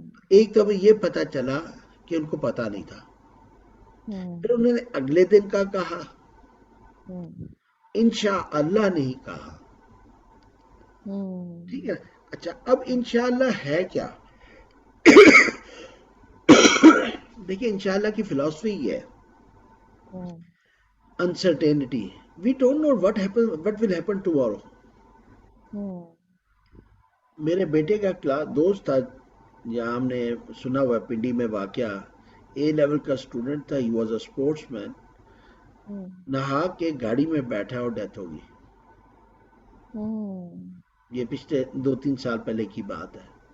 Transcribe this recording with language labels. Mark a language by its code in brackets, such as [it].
[ur] ایک تو یہ پتا چلا کہ ان کو پتا نہیں تھا, پھر انہوں نے اگلے دن کا کہا, انشاءاللہ نہیں کہا, ٹھیک ہے. اچھا اب انشاءاللہ ہے کیا؟ دیکھیں انشاءاللہ کی فلسفی یہ ہے uncertainty. [en] We don't know what will happen tomorrow. [ur] میرے بیٹے کا دوست تھا جہاں ہم نے سنا ہوا پنڈی میں واقعہ, اے لیول کا اسٹوڈنٹ تھا, [en] he was a sportsman, [ur] نہا کے گاڑی میں بیٹھا اور ڈیتھ ہو گئی. یہ پچھلے 2-3 سال پہلے کی بات ہے.